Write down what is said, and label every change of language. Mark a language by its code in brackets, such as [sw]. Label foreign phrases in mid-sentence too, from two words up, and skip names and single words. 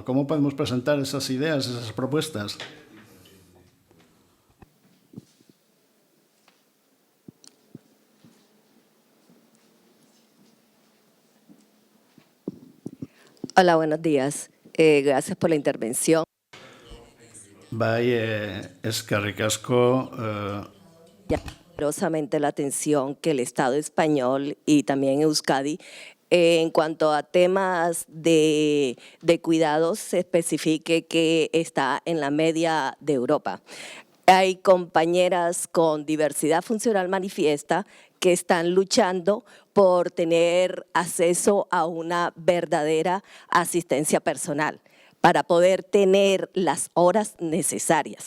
[es] ¿Cómo podemos presentar esas ideas, esas propuestas? Hola, buenos días. Gracias por la intervención. [eu] Bai, eskerrik asko. [es] Poderosamente la atención que el Estado español y también Euskadi en cuanto a temas de cuidados, se especifique que está en la media de Europa. Hay compañeras con diversidad funcional manifiesta que están luchando por tener acceso a una verdadera asistencia personal para poder tener las horas necesarias.